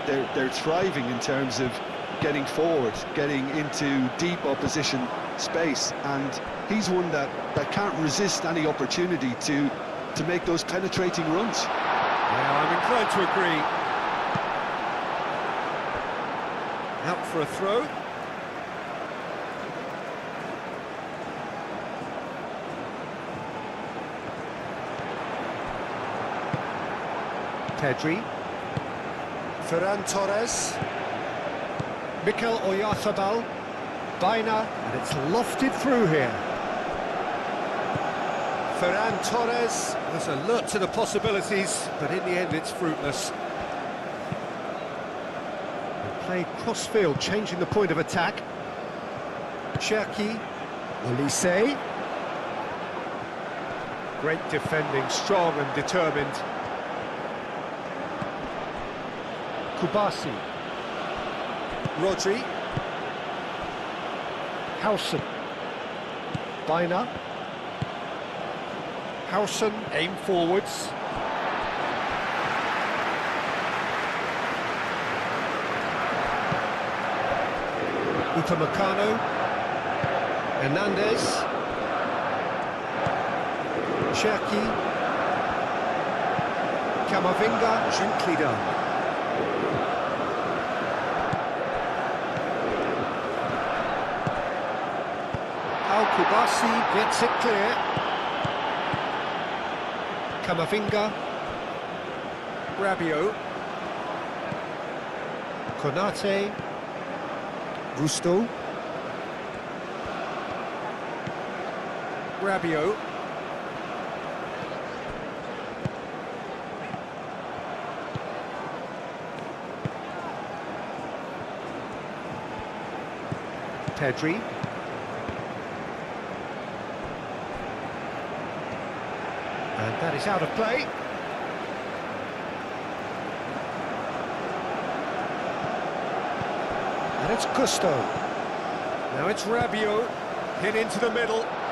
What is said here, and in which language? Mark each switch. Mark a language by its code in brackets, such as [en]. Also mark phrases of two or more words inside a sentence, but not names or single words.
[en] They're thriving in terms of getting forward, getting into deep opposition space, and he's one that can't resist any opportunity to make those penetrating runs. Yeah, I'm inclined to agree. Out for a throw. Pedri. Ferran Torres. Mikel Oyarzabal. Baina, and it's lofted through here. Ferran Torres has alert to the possibilities, but in the end it's fruitless. They play cross-field, changing the point of attack. Cherki, Olise. Great defending, strong and determined. Kubasi. Rodri. Howson. Baina. Howson, aim forwards. Upamecano. Hernandez. Cherki. Camavinga, gently done. Kubasi gets it clear. Camavinga. Rabiot. Konate. Gusto. Rabiot. Pedri. And that is out of play. And it's Gusto. Now it's Rabiot, hit into the middle.